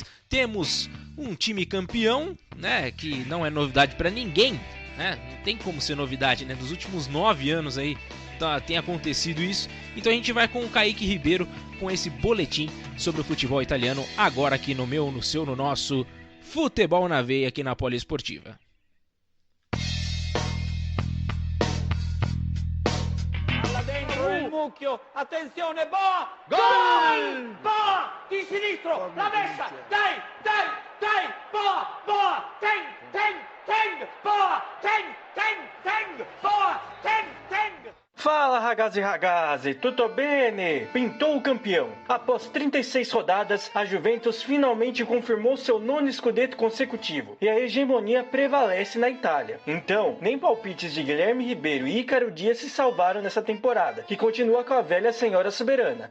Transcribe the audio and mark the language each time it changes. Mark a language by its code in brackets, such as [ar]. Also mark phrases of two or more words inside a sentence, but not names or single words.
[pt] Temos um time campeão, né, que não é novidade para ninguém, né? Não tem como ser novidade, né? Dos últimos 9 anos aí tem acontecido isso. Então a gente vai com o Kaique Ribeiro com esse boletim sobre o futebol italiano agora aqui no meu, no seu, no nosso Futebol na Veia aqui na Poliesportiva. [it] Il mucchio, attenzione, [pt] Boa! Gol! Boa! [it] Di sinistro, la messa! Dai! [pt] Boa! Teng! Boa! Teng! Boa! Teng! Fala, [it] ragazzi ragazzi, tutto bene? [pt] Pintou o campeão. Após 36 rodadas, a Juventus finalmente confirmou seu 9º scudetto consecutivo e a hegemonia prevalece na Itália. Então, nem palpites de Guilherme Ribeiro e Ícaro Dias se salvaram nessa temporada, que continua com a velha senhora soberana.